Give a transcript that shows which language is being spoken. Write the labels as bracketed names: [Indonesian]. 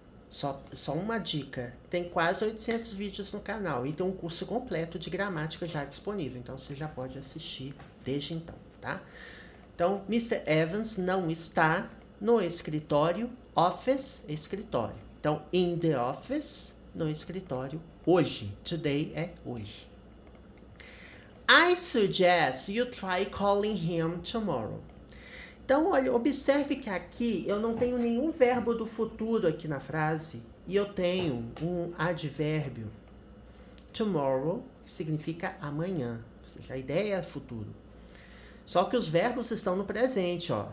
[Portuguese] Só uma dica, tem quase 800 vídeos no canal e tem um curso completo de gramática já disponível, então você já pode assistir desde então, tá? Então, Mr. Evans não está no escritório, office, escritório. Então, in the office, no escritório, hoje. Today é hoje. [English] I suggest you try calling him tomorrow. [Portuguese] Então, olha, observe que aqui eu não tenho nenhum verbo do futuro aqui na frase. E eu tenho um advérbio. Tomorrow, que significa amanhã. Ou seja, a ideia é futuro. Só que os verbos estão no presente, ó.